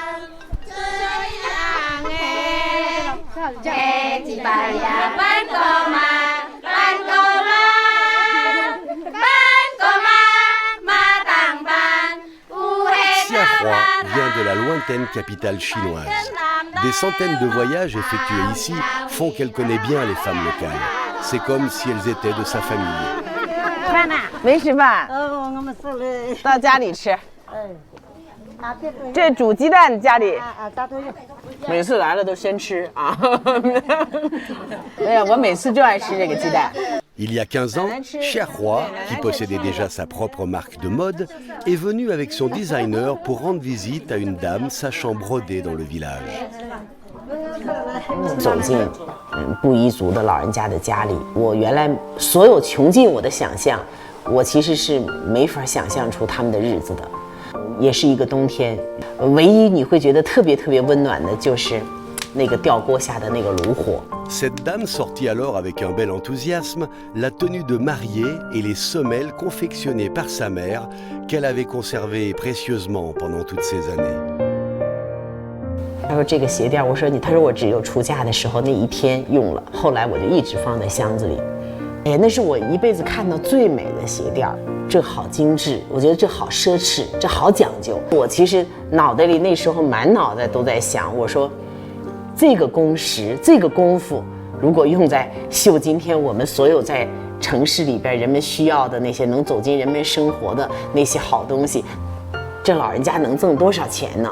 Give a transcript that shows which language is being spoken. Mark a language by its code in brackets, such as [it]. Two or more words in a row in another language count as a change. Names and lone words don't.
[fr] Xiahua vient de la lointaine capitale chinoise. Des centaines de voyages effectués ici font qu'elle connaît bien les femmes locales. C'est comme si elles étaient de sa famille. [zh] 没吃饭，到家里吃。这煮鸡蛋家里，每次来了都先吃啊。哎呀，我每次就爱吃这个鸡蛋。 [fr] Il y a 15 ans, Xiahua, qui possédait déjà sa propre marque de mode, est venue avec son designer pour rendre visite à une dame sachant broder dans le village. [zh] 走进布依族的老人家的家里，我原来所有穷尽我的想象，我其实是没法想象出他们的日子的。也是一个冬天，唯一你会觉得特别温暖的就是那个吊锅下的那个炉火。 [fr] Cette dame sortit alors avec un bel enthousiasme la tenue de mariée et les semelles confectionnées par sa mère qu'elle avait conservées précieusement pendant toutes ces années. [zh] 他说这个鞋垫，我说你，他说我只有出嫁的时候那一天用了，后来我就一直放在箱子里。哎，那是我一辈子看到最美的鞋垫，这好精致，我觉得这好奢侈，这好讲究。我其实脑袋里那时候满脑袋都在想，我说这个工时，这个功夫，如果用在绣今天我们所有在城市里边人们需要的那些能走进人们生活的那些好东西，这老人家能挣多少钱呢？